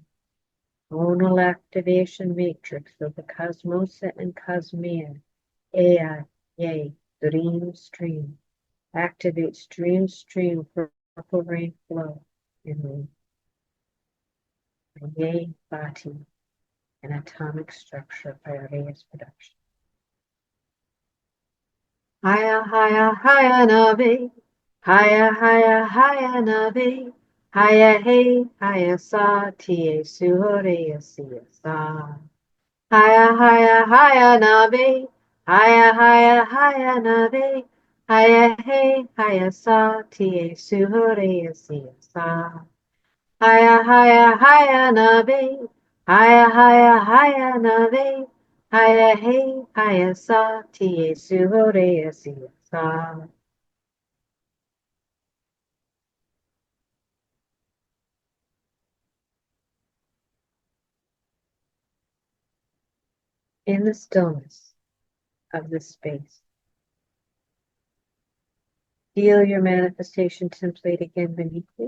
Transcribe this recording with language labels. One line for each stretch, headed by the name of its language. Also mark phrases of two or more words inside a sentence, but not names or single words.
English: Tonal activation matrix of the Cosmosa and Cosmea, Ea, Ye, Dream Stream. Activates Dream Stream for purple rain flow in the Ye Bati, an atomic structure by Arias production. Haya, haya, haya, nabe. Haya, haya, haya, nabe. Haya, hey, haya, sa, tie, suhorea, sia, sa. Haya, haya, haya, nabe. Haya, haya, haya, nabe. Haya, hey, haya, sa, tie, suhorea, sia, sa. Haya, haya, haya, nabe. Haya, haya, haya, nabe. Haya, hey, haya, sa, tie, suhorea, sia, sa. In the stillness of this space, feel your manifestation template again beneath you.